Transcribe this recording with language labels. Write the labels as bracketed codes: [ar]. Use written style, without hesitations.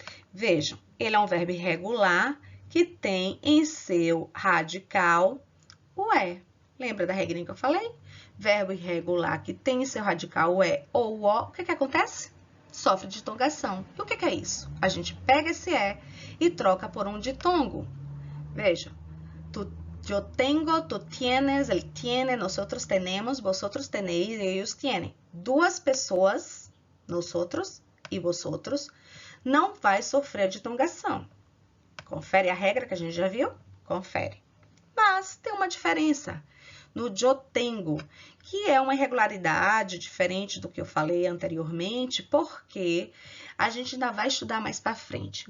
[pt] Vejam, ele é um verbo irregular que tem em seu radical o é. Lembra da regrinha que eu falei? Verbo irregular que tem em seu radical o é ou o que acontece? Sofre ditongação. E o que é isso? A gente pega esse é e troca por um ditongo. [es] Veja, yo tengo, tu tienes, él tiene, nosotros tenemos, vosotros tenéis, ellos tienen. [pt] Duas pessoas, nosotros e vosotros, não vai sofrer ditongação. Confere a regra que a gente já viu? Confere. Mas tem uma diferença no yo tengo, que é uma irregularidade diferente do que eu falei anteriormente, porque a gente ainda vai estudar mais para frente.